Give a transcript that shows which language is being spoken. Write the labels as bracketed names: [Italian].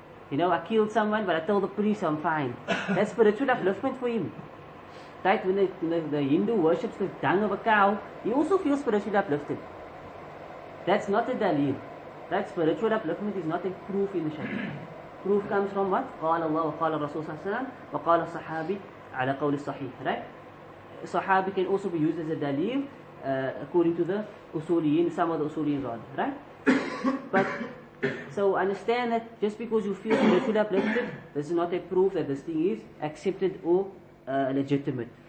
[English] You know, I killed someone, but I told the priest I'm fine. That's spiritual upliftment for him. Right? When the Hindu worships the dung of a cow, he also feels spiritually uplifted. That's not a dalil. That spiritual upliftment is not a proof in the Sharia. Proof comes from what? [Arabic] قال الله وقال الرسول صلى الله عليه وسلم وقال الصحابي على قول الصحيح. [English] Right? Sahabi can also be used as a dalil according to the usuliyin, some of the usuliyin, right? But So understand that just because you feel a little uplifted, this is not a proof that this thing is accepted or legitimate.